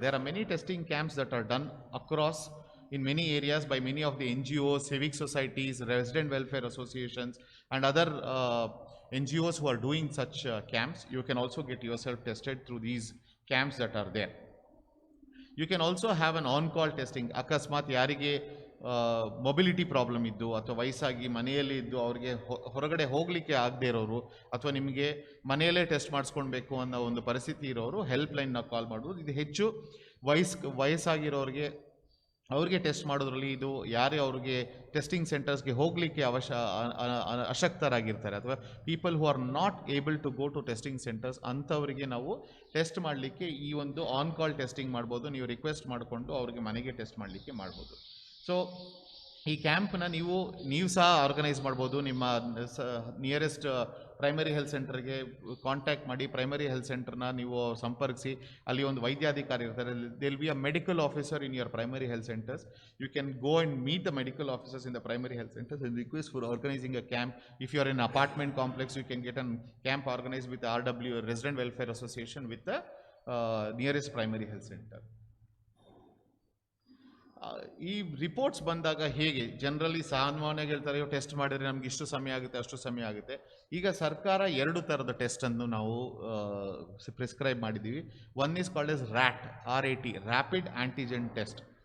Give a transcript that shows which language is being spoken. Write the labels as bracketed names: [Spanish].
[English] There are many testing camps that are done across in many areas by many of the NGOs, civic societies, resident welfare associations and other NGOs who are doing such camps. You can also get yourself tested through these camps that are there. You can also have an on-call testing. [Kannada] ಅಕಸ್ಮಾತ್ ಯಾರಿಗೆ mobility problem ಇದ್ದು ಅಥವಾ ವಯಸ್ಸಾಗಿ ಮನೆಯಲ್ಲಿ ಇದ್ದು ಅವ್ರಿಗೆ ಹೊರಗಡೆ ಹೋಗಲಿಕ್ಕೆ ಆಗದೆ ಇರೋರು ಅಥವಾ ನಿಮಗೆ ಮನೆಯಲ್ಲೇ ಟೆಸ್ಟ್ ಮಾಡಿಸ್ಕೊಳ್ಬೇಕು ಅನ್ನೋ ಒಂದು ಪರಿಸ್ಥಿತಿ ಇರೋರು ಹೆಲ್ಪ್ಲೈನ್ನ ಕಾಲ್ ಮಾಡ್ಬೋದು. ಇದು ಹೆಚ್ಚು ವಯಸ್ಸಾಗಿರೋರಿಗೆ ಅವ್ರಿಗೆ ಟೆಸ್ಟ್ ಮಾಡೋದ್ರಲ್ಲಿ ಇದು ಯಾರೇ ಅವ್ರಿಗೆ ಟೆಸ್ಟಿಂಗ್ ಸೆಂಟರ್ಸ್ಗೆ ಹೋಗಲಿಕ್ಕೆ ಅಶಕ್ತರಾಗಿರ್ತಾರೆ ಅಥವಾ [English] people who are not able to go to testing centres, [Kannada] ಅಂಥವರಿಗೆ ನಾವು ಟೆಸ್ಟ್ ಮಾಡಲಿಕ್ಕೆ ಈ ಒಂದು ಆನ್ ಕಾಲ್ ಟೆಸ್ಟಿಂಗ್ ಮಾಡ್ಬೋದು. ನೀವು ರಿಕ್ವೆಸ್ಟ್ ಮಾಡಿಕೊಂಡು ಅವ್ರಿಗೆ ಮನೆಗೆ ಟೆಸ್ಟ್ ಮಾಡಲಿಕ್ಕೆ ಮಾಡ್ಬೋದು. ಸೊ ಈ ಕ್ಯಾಂಪ್ನ ನೀವು ಸಹ ಆರ್ಗನೈಸ್ ಮಾಡ್ಬೋದು. ನಿಮ್ಮ ನಿಯರೆಸ್ಟ್ ಪ್ರೈಮರಿ ಹೆಲ್ತ್ ಸೆಂಟರ್ಗೆ ಕಾಂಟ್ಯಾಕ್ಟ್ ಮಾಡಿ, ಪ್ರೈಮರಿ ಹೆಲ್ತ್ ಸೆಂಟರ್ನ ನೀವು ಸಂಪರ್ಕಿಸಿ. ಅಲ್ಲಿ ಒಂದು ವೈದ್ಯಾಧಿಕಾರಿ ಇರ್ತಾರೆ. [English] There will be a medical officer in your primary health centres. You can go and meet the medical officers in the primary health centres and request for organizing a camp. If you are in an apartment complex, you can get a camp organized with the RW, Resident Welfare Association, with the nearest primary health center. [Kannada] ಈ reports ಬಂದಾಗ ಹೇಗೆ generally ಸಾಮಾನ್ಯವಾಗಿ ಹೇಳ್ತಾರೆ, test ಮಾಡಿದರೆ ನಮ್ಗೆ ಇಷ್ಟು ಸಮಯ ಆಗುತ್ತೆ, ಅಷ್ಟು ಸಮಯ ಆಗುತ್ತೆ. ಈಗ ಸರ್ಕಾರ 2 ಥರದ ಟೆಸ್ಟನ್ನು ನಾವು ಪ್ರಿಸ್ಕ್ರೈಬ್ ಮಾಡಿದ್ದೀವಿ. [English] One is called as RAT, rapid antigen test.